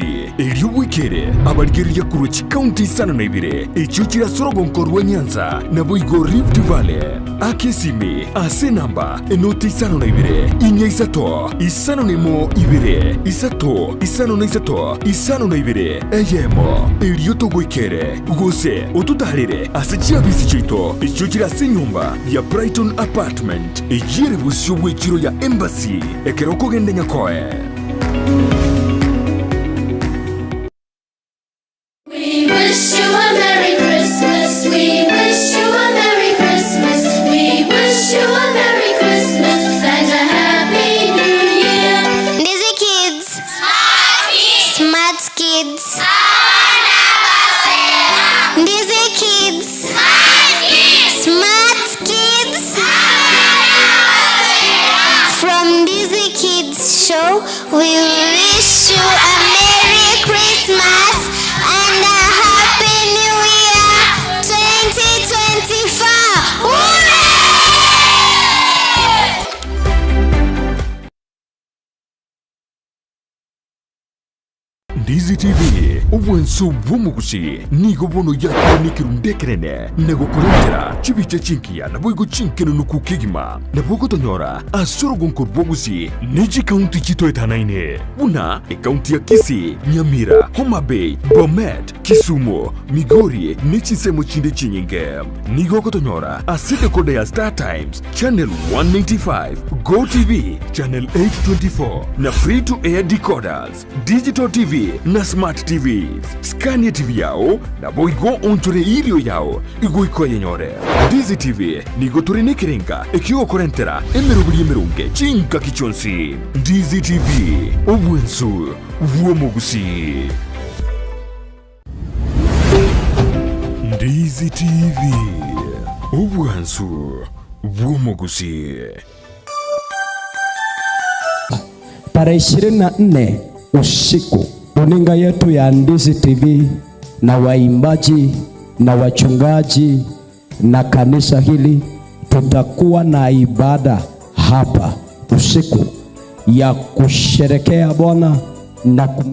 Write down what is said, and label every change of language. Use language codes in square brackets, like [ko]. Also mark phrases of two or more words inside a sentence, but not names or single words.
[guz] elyo wikere abarigereria kuruchi county sana na ibire echo kirasorogo nkorwa Nyanza na boigo Rift Valley akesimi ase namba enoti isano na ibire inya isato isano nemo ibire isato isano na isato isano na ibire eyemo elyo togwikere gose otutarire ase chiabisi chito echo kirase nyumba ya Brighton Apartment ejire busyo bw'ekiro ya Embassy ekero kogende nyakoe. [en] We wish you a Merry Christmas. We wish you a Merry Christmas. We wish you a Merry Christmas and a Happy New Year. Ndizi kids. Smart Smart kids. kids. Ndizi kids. Smart kids. From Ndizi Kids Show, we wish you a Merry Christmas and a Happy New Year 2024. Hooray! [guz] Ndizi TV obwensu bw'omugusi nigo bono yakirundekerene nego kurentera chibiche chinkia na boigo chinkeno nukukigima na bogo tonyora asorogo nkorbogusi neji county chito etanaine buna county ya Kisii, Nyamira, Homa Bay, Bomet, Kisumu, Migori nechisemo chinde chinyinge nigo kotonyora aside kode ya Star Times channel 195 Go TV channel 824 na [en] free to air decoders digital TV [guz] na [en] smart TVs. [guz] Scania TV yao na boigo onchore irio yao igo ikoye nyore. Ndizi TV nigo turi n'ikirenga ikigo korentera emeruburi chinka kichonsi. Ndizi TV obwensu uwo mugusi. Ndizi TV obwensu uwo mugusi. [sw] Tarehe 24 usiku runinga yetu ya Ndizi TV na waimbaji na wachungaji na kanisa hili tutakuwa na ibada hapa usiku ya kusherekea Bwana na